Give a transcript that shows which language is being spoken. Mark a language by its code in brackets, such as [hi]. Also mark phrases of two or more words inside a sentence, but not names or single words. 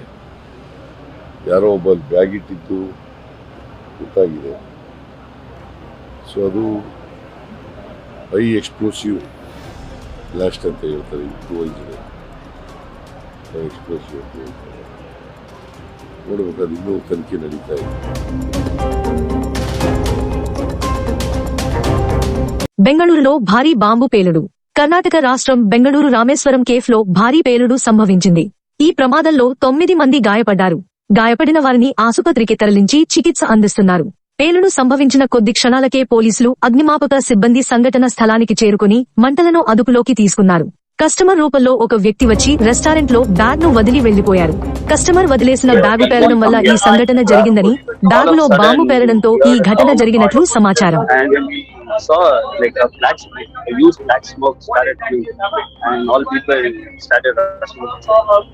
[kn] ಯಾರೋ ಒಬ್ಬ ಬ್ಯಾಗ್ ಇಟ್ಟಿದ್ದು ಗೊತ್ತಾಗಿದೆ. ಸೊ ಅದು [en] high explosive blast [kn] ಅಂತ ಹೇಳ್ತಾರೆ. [en] improvised high explosive [kn] ಅಂತ ಹೇಳ್ತಾರೆ. ನೋಡ್ಬೇಕು, ಅದು ಇನ್ನೂ ತನಿಖೆ ನಡೀತಾ ಇದೆ. [te] బెంగళూరులో భారీ బాంబు పేలుడు. కర్ణాటక రాష్ట్రం బెంగళూరు రామేశ్వరం కేఫ్లో భారీ పేలుడు సంభవించింది. ఈ ప్రమాదంలో 9 మంది గాయపడ్డారు. గాయపడిన వారిని ఆసుపత్రికి తరలించి చికిత్స అందిస్తున్నారు. పేలుడు సంభవించిన కొద్ది క్షణాలకే పోలీసులు, అగ్నిమాపక సిబ్బంది సంఘటన స్థలానికి చేరుకుని మంటలను అదుపులోకి తీసుకున్నారు. కస్టమర్ రూపంలో ఒక వ్యక్తి వచ్చి రెస్టారెంట్లో బ్యాగ్ను వదిలి వెళ్లిపోయారు. కస్టమర్ వదిలేసిన బ్యాగు పేలడం వల్ల ఈ సంఘటన జరిగిందని, బ్యాగులో బాంబు పేలడంతో ఈ ఘటన జరిగినట్లు సమాచారం. [en] Saw like a huge black smoke started coming, and all people started rushing.